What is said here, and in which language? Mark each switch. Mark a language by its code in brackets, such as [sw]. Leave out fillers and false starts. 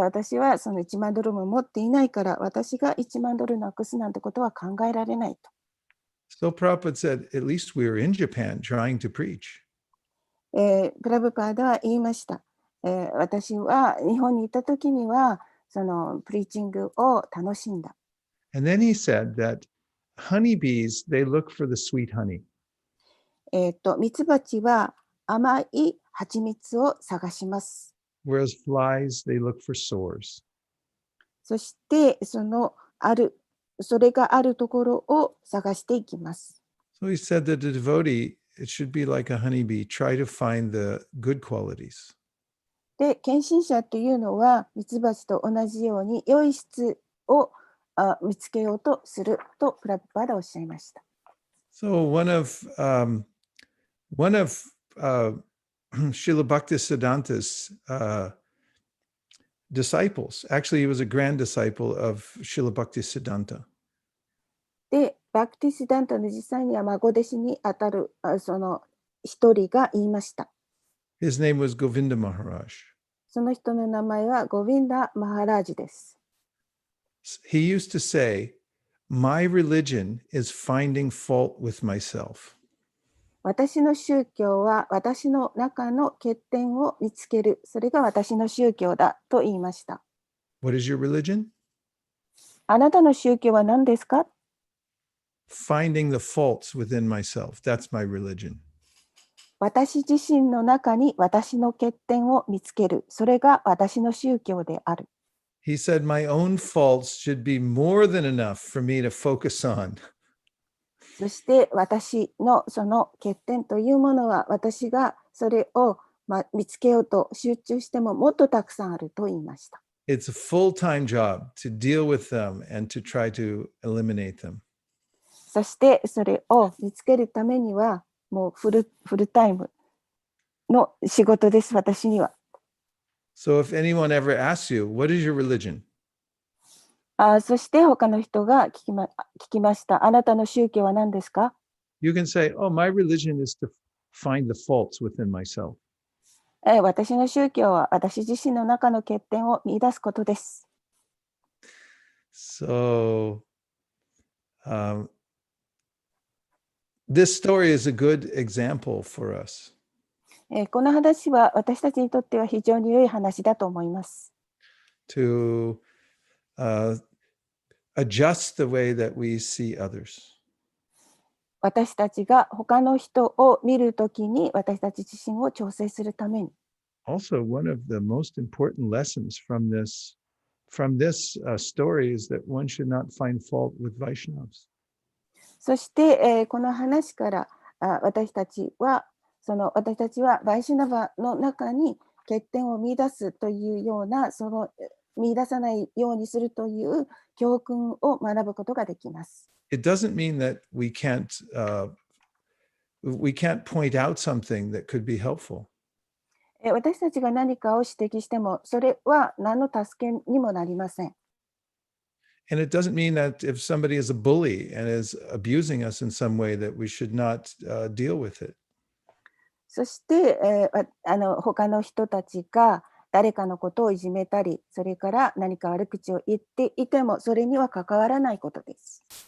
[ja] 私はその1万ドルも持っていないから、私が1万ドルなくすなんてことは考えられないと。 [en] So Prabhupada said, at least we were in Japan trying to preach. [ja] プラブパーダは言いました。私は日本にいた時にはそのプリーチングを楽しんだ。 [en] And then he said that honeybees, they look for the sweet honey. [ja] ミツバチは甘い蜂蜜を探します。 [en] Whereas flies, they look for sores. [ja] そしてそれがあるところを探していきます。 [en] So he said that the devotee, it should be like a honeybee, try to find the good qualities. [ja] で、献身者というのはミツバチと同じように良い質を見つけようとするとプラプパーダおっしゃいました。 [en] So one of Srila Bhaktisiddhanta's disciples, actually he was a grand disciple of Srila Bhaktisiddhanta. [ja] で、バクティシダンタの実際には孫弟子にあたるその一人が言いました。 [en] His name was Govinda Maharaj. [ja] その人の名前はゴヴィンダ・マハラージです。 [en] He used to say, my religion is finding fault with myself. [ja] 私の宗教は私の中の欠点を見つける。それが私の宗教だと言いました。 [en] What is your religion? [ja] あなたの宗教は何ですか？ [en] Finding the faults within myself. That's my religion. [ja] 私自身の中に私の欠点を見つける。それが私の宗教である。 [en] He said, my own faults should be more than enough for me to focus on. [ja] そして私のその欠点というものは私がそれを見つけようと集中してももっとたくさんあると言いました。 [en] It's a full-time job to deal with them and to try to eliminate them. [ja] そしてそれを見つけるためにはもうフルタイムの仕事です、私には。 [en] So if anyone ever asks you, what is your religion? [ja] そして他の人が聞きました。あなたの宗教は何ですか？ [en] You can say, oh, my religion is to find the faults within myself. [ja] 私の宗教は私自身の中の欠点を見出すことです。 [en] So, this story is a good example for us. [ja] この話は私たちにとっては非常に良い話だと思います。 [en] To adjust the way that we see others. [ja] 私たちが他の人を見るときに私たち自身を調整するために。 [en] Also, one of the most important lessons from this story is that one should not find fault with Vaishnavas. [ja] そして、この話から私たちはバイシュナバの中に欠点を見出すというような見出さないようにするという教訓を学ぶことができます。 [en] It doesn't mean that we can't point out something that could be helpful. [ja] 私たちが何かを指摘してもそれは何の助けにもなりません。 [en] And it doesn't mean that if somebody is a bully and is abusing us in some way that we should not deal with it. [ja] そして、他の人たちが誰かのことをいじめたり、それから何か悪口を言っていても、それには関わらないことです。